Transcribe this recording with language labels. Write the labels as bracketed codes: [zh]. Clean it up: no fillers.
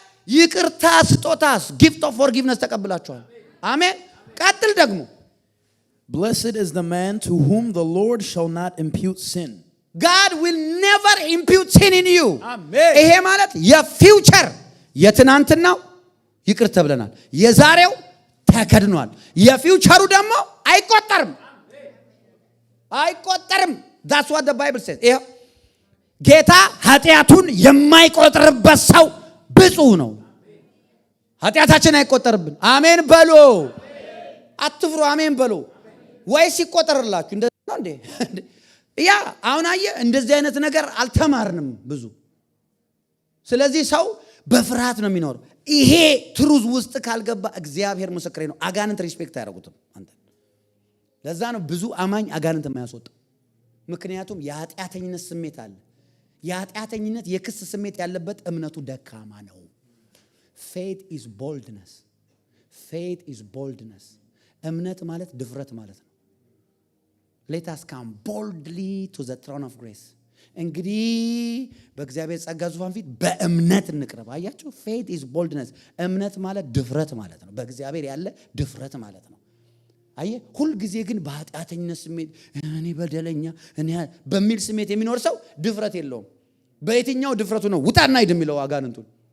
[am] ይቅርታ ስጦታስ [en] gift of forgiveness [am] ተቀብላችኋል። አሜን። ቀጥል ደግሞ [en] Blessed is the man to whom the Lord shall not impute sin. God will never impute sin in you. Amen. [am] ይሄ ማለት የፊውቸር የትናንትናው ይቅር ተብለናል። የዛሬው ተከድኗል። የፊውቸሩ ደግሞ አይቆጠርም። አይቆጠርም። [en] That's what the Bible says. [am] ይሄ ጌታ ኃጢአቱን የማይቆጥርበት ሰው ብፁዕ ነው። ኃጢአታችን አይቆጠርብን። አሜን በሉ። አትፍሩ። አሜን በሉ። ወይስ ይቆጠርላችሁ? እንደዛ ነው እንዴ? ያ አሁን አየህ፣ እንደዚህ አይነት ነገር አልተማርንም ብዙ። ስለዚህ ሰው በፍርሃት ነው የሚኖረው። ይሄ ትሩዝ ውስጥ ካልገባ እግዚአብሔር ምስክሬ ነው፣ አጋንንት ሪስፔክት አያደርጉትም አንተ። ለዛ ነው ብዙ አማኝ አጋንንት የማያስወጣ። ምክንያቱም የኃጢአተኝነት ስሜት አለ። የኃጢአተኝነት የክስ ስሜት ያለበት እምነቱ ደካማ ነው። [en] faith is boldness. faith is boldness. [am] እምነት ማለት ድፍረት ማለት ነው። [en] let us come boldly to the throne of grace. [am] እንግዲህ በእግዚአብሔር ጸጋ ዙፋን ፊት በእምነት እንቅረብ። አያችሁ? [en] faith is boldness. [am] እምነት ማለት ድፍረት ማለት ነው። በእግዚአብሔር ያለ ድፍረት ማለት ነው። አየ ሁሉ ጊዜ ግን በኃጢአተኝነት ስሜት እኔ በደለኛ እኔ በሚል ስሜት የሚኖር ሰው ድፍረት የለውም። በየትኛው ድፍረቱ ነው ውጣና ሂድ የሚለው አጋንንቱን?